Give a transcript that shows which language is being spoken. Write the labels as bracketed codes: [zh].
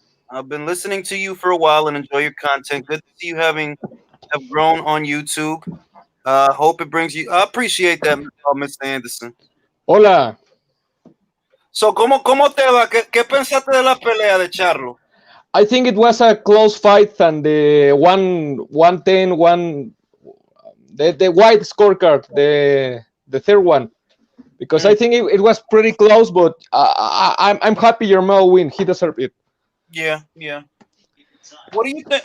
[en] I've been listening to you for a while and enjoy your content. Good to see you have grown on YouTube. Hope it brings you. I appreciate that, Mr. Anderson. [es] Hola. So, ¿cómo te va? ¿Qué pensaste de la pelea de Charlo? [en] I think it was a close fight, and the 110 the white scorecard, the third one, because I think it was pretty close, but I'm happy Yermel win. He deserved it. Yeah, yeah. What do you think?